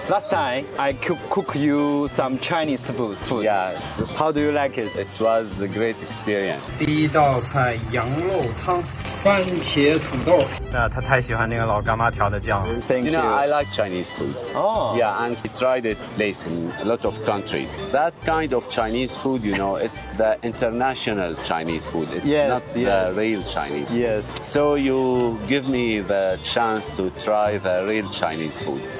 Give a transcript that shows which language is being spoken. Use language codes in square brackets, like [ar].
[en] Last time I cook you some Chinese food. Yeah, How do you like it? it was a great experience. [zh] 第一道菜羊肉汤，番茄土豆。那他太喜欢那个老干妈调的酱了。 [en] Thank You know, I like Chinese food. Oh. Yeah, and we tried it place in a lot of countries. That kind of Chinese food, you know, it's the international Chinese food. It's not the real Chinese. Yes. So you give me the chance to try the real Chinese food.